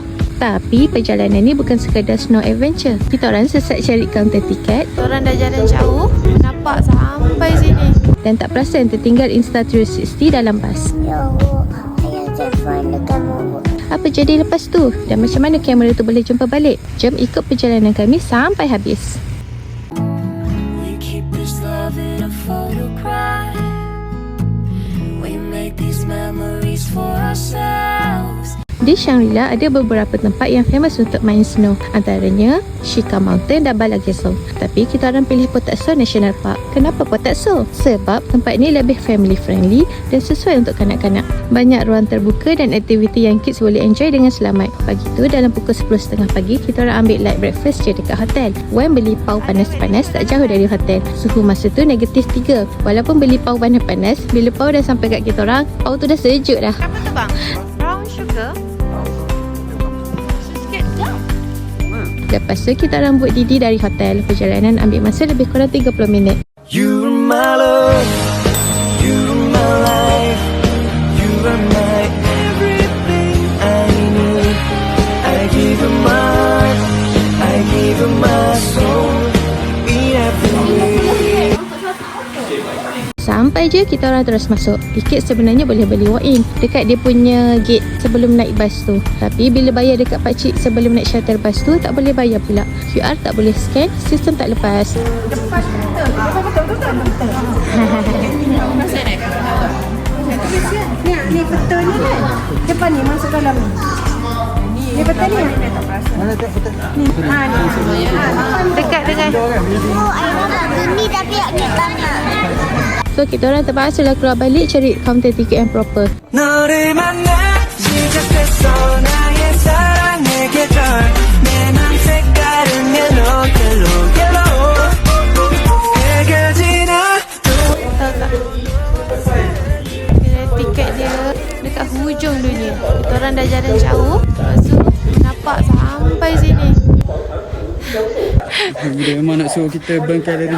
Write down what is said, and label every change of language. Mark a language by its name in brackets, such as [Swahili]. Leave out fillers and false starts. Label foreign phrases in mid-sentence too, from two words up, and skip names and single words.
[Malay] Tapi perjalanan ni bukan sekadar [English] snow adventure. [Malay] Kita orang sesat cari kaunter tiket. Orang dah jalan jauh, nampak sampai sini. Dan tak perasan tertinggal Insta360 dalam bas. Ya Allah, ayah telefon dekat mulut. Apa jadi lepas tu? Dan macam mana kamera tu boleh jumpa balik? Jom ikut perjalanan kami sampai habis. [English] We keep this love in a photograph. We make these memories for ourselves. [Malay] Di Shangri-La ada beberapa tempat yang famous untuk main snow, antaranya Shika Mountain dan Balageso. Tapi kita orang pilih Potatso National Park. Kenapa Potatso? Sebab tempat ni lebih [English] family friendly [Malay] dan sesuai untuk kanak-kanak. Banyak ruang terbuka dan aktiviti yang kids boleh enjoy dengan selamat. Pagi tu dalam pukul 10.30 pagi kita orang ambil [English] light breakfast [Malay] je dekat hotel. Wan beli pau panas-panas tak jauh dari hotel. Suhu masa tu -3. Walaupun beli pau panas-panas, bila pau dah sampai kat kita orang, pau tu dah sejuk dah. Apa tu bang? [English] Brown sugar? [Malay] Lepas tu kita orang buat Didi dari hotel. Perjalanan ambil masa lebih kurang 30 minit. [English] You are my love, you are my life, you are my everything I need. I give you my heart, I give you my soul, in every way. [Malay] Sampai je kita orang terus masuk. Tiket sebenarnya boleh beli walk-in dekat dia punya gate sebelum naik bas tu. Tapi bila bayar dekat pakcik sebelum naik shuttle bas tu, tak boleh bayar pula. QR tak boleh scan, sistem tak lepas. Lepas betul. Ni betul ni kan? Depan ni masuk dalam ni. Ni betul ni. Mana tak betul? Ni. Ni. Dekat dengan. Oh, ayah nak gini tapi kita nak. So kita orang terpaksa lah keluar balik cari kaunter tiket yang proper. [Korean] 너를 만나 시작됐어 나의 사랑의 계절 내 맘 색깔은 [English] yellow yellow yellow [Korean] 해겨지나 [Malay] Tahu tak? Tiket dia dekat hujung dunia. Kita orang dah jalan jauh, lepas tu nampak sampai sini. Dia memang nak suruh kita burn kalori.